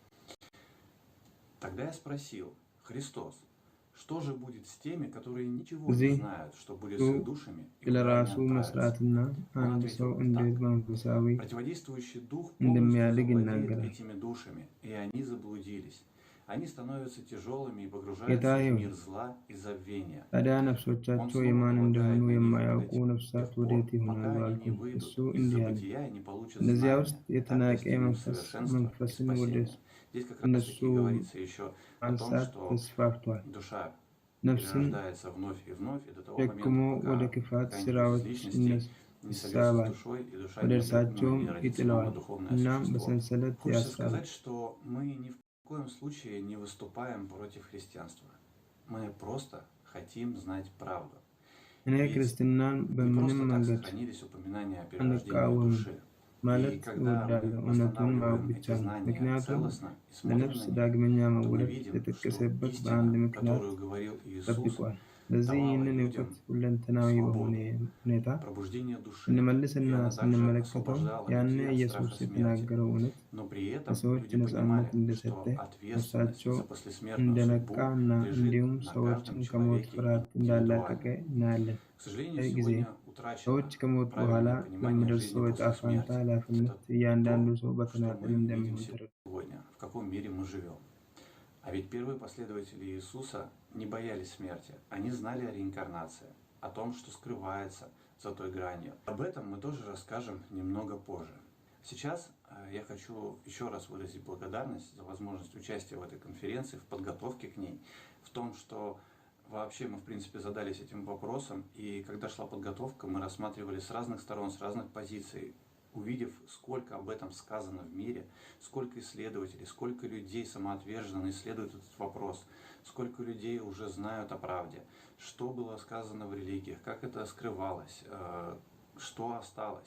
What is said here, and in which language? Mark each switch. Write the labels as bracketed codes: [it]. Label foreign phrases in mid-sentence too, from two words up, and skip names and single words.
[ru] Тогда я спросил: Христос, что же будет с теми, которые ничего не знают, что будет с их душами и куда они отправятся? Он ответил так: противодействующий дух полностью завладеет этими душами, и они заблудились. Они становятся тяжелыми и погружаются в мир зла и забвения. [am] ታዲያ ነፍሶቻቸው የማን እንደሆኑ የማያውቁ ነፍሳት ወዴት ይሆናሉ አልኩኝ። እሱ እንዲህ አለ፣ እነዚያ ውስጥ የተናቀ መንፈስን ወደ እነሱ ማንሳት ተስፋፍቷል። ነፍስን ደክሞ ወደ ክፋት ስራዎች ይሳባል፣ ወደ እርሳቸውም ይጥለዋል፣ እናም በሰንሰለት ያስራል። [ru] В коем случае не выступаем против христианства. Мы просто хотим знать правду. [am] እኔ ክርስትናን በምንም መንገድ አንቃወምም ማለት እወዳለሁ። እውነቱን ማወቅ ብቻ ነው። ምክንያቱም ለነፍስ ዳግመኛ መወለድ የተጠቀሰበት በአንድ ምክንያት ጠብቋል። ስለዚህ ይህንን እውቀት ሁለንተናዊ በሆነ ሁኔታ ስንመልስና ስንመለከተው ያኔ ኢየሱስ የተናገረው እውነት ለሰዎች ነፃነት እንደሰጠ፣ ነፍሳቸው እንደነቃ እና እንዲሁም ሰዎችን ከሞት ፍርሃት እንዳላቀቀ እናያለን። ይህ ጊዜ ሰዎች ከሞት በኋላ ለሚደርሰው ዕጣ ፈንታ ኃላፊነት እያንዳንዱ ሰው በተናጠል እንደሚሆን ተረድቷል። [ru] А ведь первые последователи Иисуса не боялись смерти. Они знали о реинкарнации, о том, что скрывается за той гранью. Об этом мы тоже расскажем немного позже. Сейчас я хочу еще раз выразить благодарность за возможность участия в этой конференции, в подготовке к ней, в том, что вообще мы, в принципе, задались этим вопросом, и когда шла подготовка, мы рассматривали с разных сторон, с разных позиций, увидев, сколько об этом сказано в мире, сколько исследователей, сколько людей самоотверженно исследуют этот вопрос, сколько людей уже знают о правде, что было сказано в религиях, как это скрывалось, что осталось.